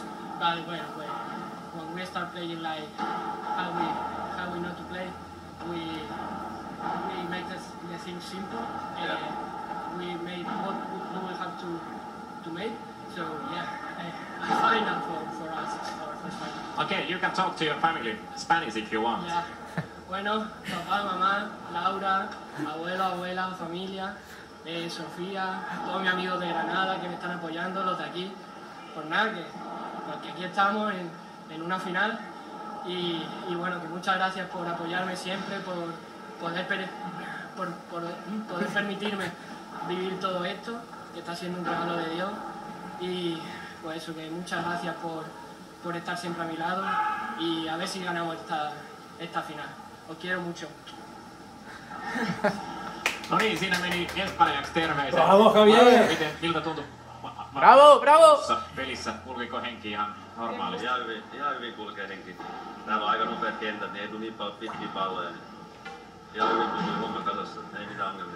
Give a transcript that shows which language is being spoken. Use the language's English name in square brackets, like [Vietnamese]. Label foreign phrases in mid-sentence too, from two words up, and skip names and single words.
[English] But when we start playing like how we know to play, we make the things simple. We made what we have to make. So a final for us, our first final. Okay, you can talk to your family Spanish if you want. Yeah. [Spanish] Bueno, papá, mamá, Laura, abuelo, abuela, familia, Sofía, todos mis amigos de Granada que me están apoyando, los de aquí. Pues nada, que aquí estamos en una final y bueno, que muchas gracias por apoyarme siempre, por poder permitirme vivir todo esto, que está siendo un regalo de Dios. Y pues eso, que muchas gracias por estar siempre a mi lado y a ver si ganamos esta final. Os quiero mucho. [Finnish] No niin, siinä meni ensimmäiseksi terveiset. Bravo, Javier! Miltä tuntui? Bravo, bravo! Pelissä kulkiko henki ihan normaalisti? Ihan hyvin kulkee henki. Täällä on aika nopeat kentät, niin ei tule niin paljon pitkiä palloja. Ihan hyvin pysyy homma kasassa, ei mitään ongelmia.